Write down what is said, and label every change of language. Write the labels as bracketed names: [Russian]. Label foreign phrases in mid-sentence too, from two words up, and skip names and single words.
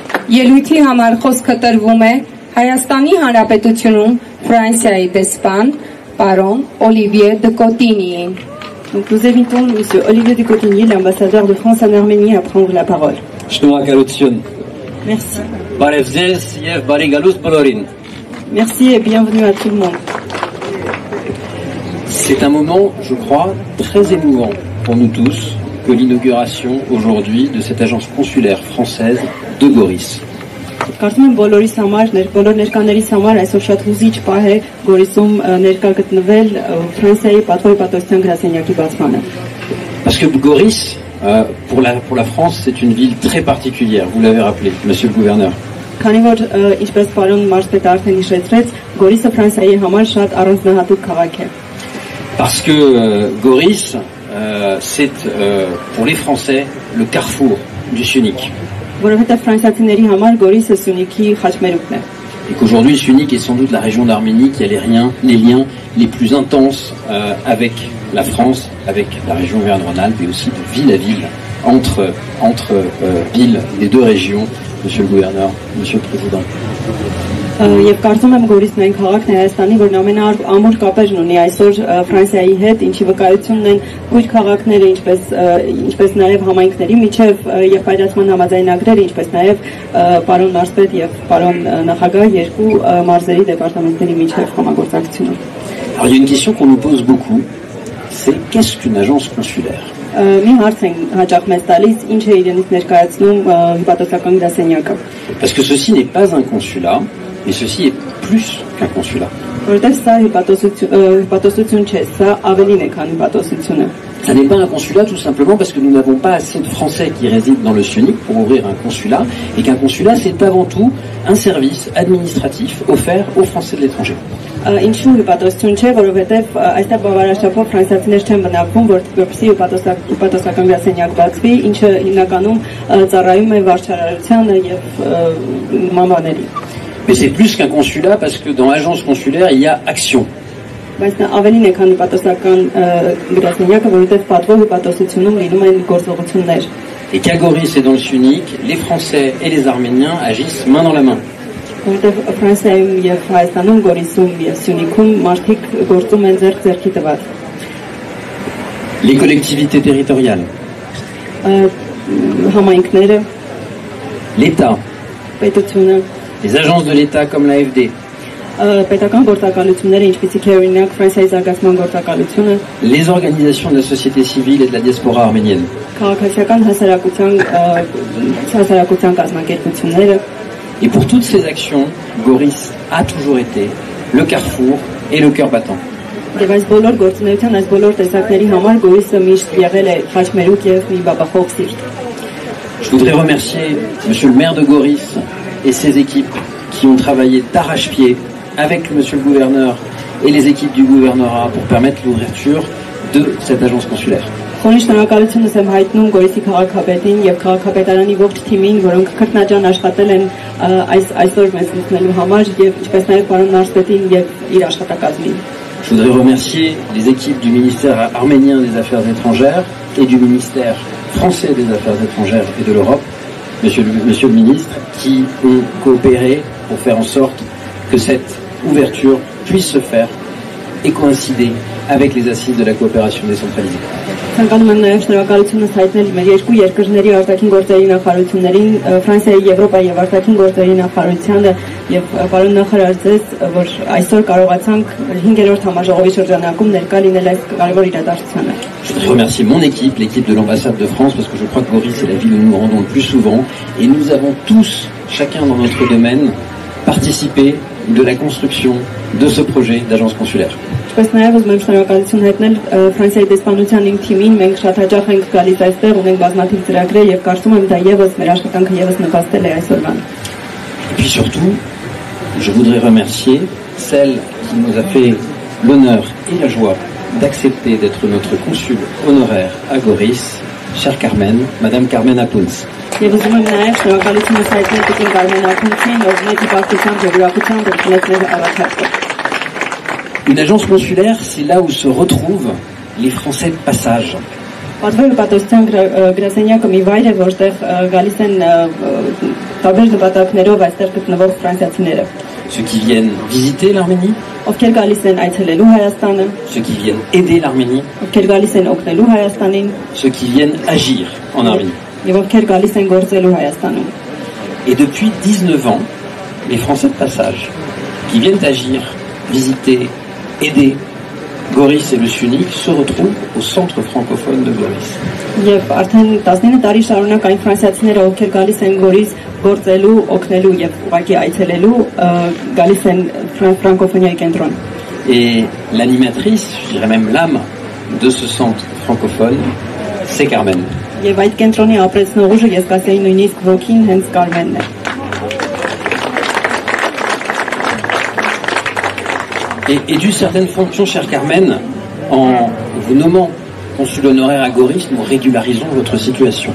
[Armenian] Ելույթի համար խոսքը տրվում է Հայաստանի Հանրապետությունում Ֆրանսիայի դեսպան պարոն Օլիվիե դը Կոտինիին։ [French] Donc nous invitons M. Olivier de Cotigny, l'ambassadeur de France en Arménie, à prendre la parole. Merci. Merci et bienvenue à tout le monde. C'est un moment, je crois, très émouvant pour nous tous que l'inauguration aujourd'hui de cette agence consulaire française de Goris. [Armenian] Կարծում եմ բոլորիս համար, բոլոր ներկաներիս համար այսօր շատ հուզիչ պահ է Գորիսում ներկա գտնվել Ֆրանսիայի պատվո պատասխան գրասենյակի բացմանը։ [French] Parce que Goris, pour la France, c'est une ville très particulière, vous l'avez rappelé, monsieur le gouverneur. [Armenian] Քանի որ ինչպես պարոն մարզպետը արդեն հիշեցրեց, Գորիսը Ֆրանսիայի համար շատ առանձնահատուկ քաղաք է։ [French] Parce que Goris, c'est pour les Français le carrefour du Sunic. [Armenian] Որովհետև ֆրանսիացիների համար Գորիսը Սյունիքի խաչմերուկն է։ [French] Et qu'aujourd'hui Sunic est sans doute la région d'Arménie qui a les liens les plus intenses avec la France, avec la région Auvergne-Rhône-Alpes et aussi de ville à ville entre villes des deux régions, monsieur le gouverneur, monsieur le président. [Armenian] Եվ կարծում եմ Գորիսն այն քաղաքն է Հայաստանի, որն ամենամուր կապեր ունի այսօր Ֆրանսիայի հետ, ինչի վկայությունն են քույր քաղաքները, ինչպես նաև համայնքների միջև եւ պայծառման համաձայնագրերը, ինչպես նաև պարոն մարզպետ եւ պարոն նախագահ երկու մարզերի դեպարտամենտների միջև համագործակցությունը։ [French] Alors il y a une question qu'on nous pose beaucoup, c'est qu'est-ce qu'une agence consulaire? [Armenian] Մի հարց են հաճախ մեզ տալիս, ինչ է իրենից ներկայացնում հյուպատոսական գրասենյակը։ [French] Parce que ceci n'est pas un consulat, mais ceci est plus qu'un consulat. [Armenian] Որտեղ սա հյուպատոսություն չէ, սա ավելին է, քան հյուպատոսությունը։ [French] Ça n'est pas un consulat tout simplement parce que nous n'avons pas assez de Français qui résident dans le Sunic pour ouvrir un consulat, et qu'un consulat c'est avant tout un service administratif offert aux Français de l'étranger. [Armenian] Ինչու հյուպատոսություն չէ, որովհետև այստեղ բավարարչափով ֆրանսիացիներ չեն բնակվում, որպեսզի հյուպատոսական գրասենյակ բացվի, ինչը հիմնականում ծառայում է վարչարարությանը եւ մամաների։ [French] Mais c'est plus qu'un consulat parce que dans l'agence consulaire il y a action. [Armenian] Բայց նա ավելին է, քան հյուպատոսական գրասենյակը, որովհետև պատվո հյուպատոսությունում լինում են գործողություններ։ [French] Et qu'à Goris et dans le Sunic, les Français et les Arméniens agissent main dans la main. [Armenian] Որովհետև Ֆրանսիայում եւ Հայաստանում, Գորիսում եւ Սյունիքում մարդիկ գործում են ձեռք-ձեռքի տված։ [French] Les collectivités territoriales. [Armenian] Համայնքները, [French] l'État. [Armenian] պետությունը, [French] les agences de l'État comme l'AFD. [Armenian] պետական գործակալությունները, ինչպիսիք է օրինակ Ֆրանսիայի զարգացման գործակալությունը, [French] les organisations de la société civile et de la diaspora arménienne. [Armenian] Քաղաքացիական հասարակության կազմակերպությունները. [French] Et pour toutes ces actions, Goris a toujours été le carrefour et le cœur battant. [Armenian] Եվ այս բոլոր գործունեության, այս բոլոր տեսակների համար Գորիսը միշտ եղել է խաչմերուկ եւ մի բաբախող սիրտ։ [French] Je voudrais remercier monsieur le maire de Goris et ses équipes qui ont travaillé d'arrache-pied avec monsieur le gouverneur et les équipes du gouvernorat pour permettre l'ouverture de cette agence consulaire. [Armenian] Խորին շնորհակալությունս եմ հայտնում Գորիսի քաղաքապետին եւ քաղաքապետարանի ողջ թիմին, որոնք քրտնաջան աշխատել են այսօր մեզ լուծելու համար եւ ինչպես նաեւ պարոն մարզպետին եւ իր աշխատակազմին։ [French] Je voudrais remercier les équipes du ministère arménien des Affaires étrangères et du ministère français des Affaires étrangères et de l'Europe, monsieur le ministre, qui ont coopéré pour faire en sorte que cette ouverture puisse se faire et coïncider avec les assises de la coopération décentralisée. [Armenian] Ցանկանում եմ նաև շնորհակալությունս հայտնել մեր երկու երկրների արտաքին գործերի նախարարություններին, Ֆրանսիայի, Եվրոպայի եւ արտաքին գործերի նախարարությանը եւ պարոն նախարար ձեզ, որ այսօր կարողացանք 5-րդ համաժողովի շրջանակում ներկա լինել այս կարևոր իրադարձությանը։ [French] Je voudrais remercier mon équipe, l'équipe de l'ambassade de France, parce que je crois que Goris c'est la ville où nous nous rendons le plus souvent, et nous avons tous, chacun dans notre domaine, participé de la construction de ce projet d'agence consulaire. [Armenian] Ինչպես նաև ուզում եմ շնորհակալություն հայտնել Ֆրանսիայի դեսպանության իմ թիմին, մենք շատ հաճախ ենք գալիս այստեղ, ունենք բազմաթիվ ծրագրեր եւ կարծում եմ դա եւս մեր աշխատանքը եւս նպաստել է այսօրվան։ [French] Et puis surtout, je voudrais remercier celle qui nous a fait l'honneur et la joie d'accepter d'être notre consul honoraire à Goris, chère Carmen, Madame Carmen Apuns. [Armenian] Եվ ուզում եմ նաև շնորհակալությունս հայտնել տիկին Կարմեն Ափունցին, ով մեծ հպարտությամբ եւ ուրախությամբ ընդունեց մեր առաջարկը։ [French] Une agence consulaire, c'est là où se retrouvent les Français de passage. [Armenian] Պատվո հպատոսության գրասենյակը մի վայր է, որտեղ գալիս են տարբեր նպատակներով այստեղ գտնվող ֆրանսիացիները, [French] ceux qui viennent visiter l'Arménie, [Armenian] ովքեր գալիս են այցելելու Հայաստանը, [French] ceux qui viennent aider l'Arménie, [Armenian] ովքեր գալիս են օգնելու Հայաստանին, [French] ceux qui viennent agir en Arménie. [Armenian] եւ ովքեր գալիս են գործելու Հայաստանում։ [French] Et depuis 19 ans, les Français de passage qui viennent agir, visiter, aider Goris et le Syunik se retrouvent au centre francophone de Goris. [Armenian] Եվ արդեն 19 տարի շարունակ այն ֆրանսիացիները, ովքեր գալիս են Գորիս գործելու, օգնելու եւ ուղղակի այցելելու, գալիս են ֆրանկոֆոնիայի կենտրոն։ [French] Et l'animatrice, je dirais même l'âme de ce centre francophone, c'est Carmen. [Armenian] Եվ այդ կենտրոնի ապրեցնող ուժը ես կասեի նույնիսկ ոգին հենց Կարմենն է։ [French] Et d'une certaine fonction, chère Carmen, en vous nommant consul honoraire à Goris, nous régularisons votre situation.